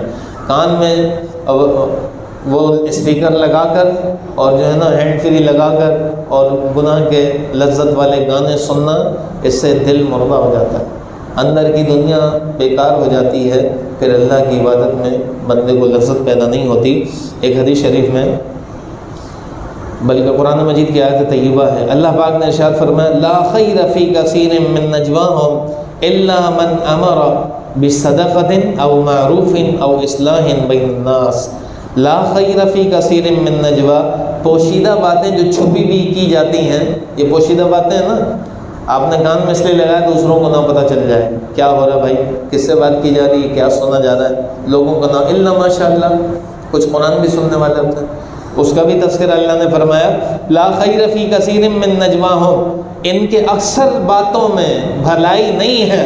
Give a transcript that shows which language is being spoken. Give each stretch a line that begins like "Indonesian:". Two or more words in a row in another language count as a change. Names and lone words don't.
Urdu: کان میں وہ اسپیکر لگا کر اور جو ہے نا ہینڈ فری لگا کر اور گناہ کے لذت والے گانے سننا، اس سے دل مردہ ہو جاتا ہے، اندر کی دنیا بیکار ہو جاتی ہے، پھر اللہ کی عبادت میں بندے کو لذت پیدا نہیں ہوتی۔ ایک حدیث شریف میں، بلکہ قرآن مجید کی آیت طیبہ ہے، اللہ پاک نے ارشاد فرمایا
Arabic: لا خیر فی کثیر من نجواہم الا من امر بصدقۃ او معروف او اصلاح بین الناس۔ لا خیر فی کثیر من نجوا،
Urdu: پوشیدہ باتیں جو چھپی بھی کی جاتی ہیں، یہ پوشیدہ باتیں ہیں نا، آپ نے کان میں اس لیے لگایا دوسروں کو نہ پتہ چل جائے کیا ہو رہا ہے، بھائی کس سے بات کی جا رہی ہے، کیا سنا جا رہا ہے، لوگوں کا نہ
Arabic: الا ماشاء اللہ،
Urdu: کچھ قرآن بھی سننے والے ہوتے ہیں، اس کا بھی تذکرہ اللہ نے فرمایا
Arabic: لا خیر فی کثیر من نجواہم،
Urdu: ان کے اکثر باتوں میں بھلائی نہیں ہے۔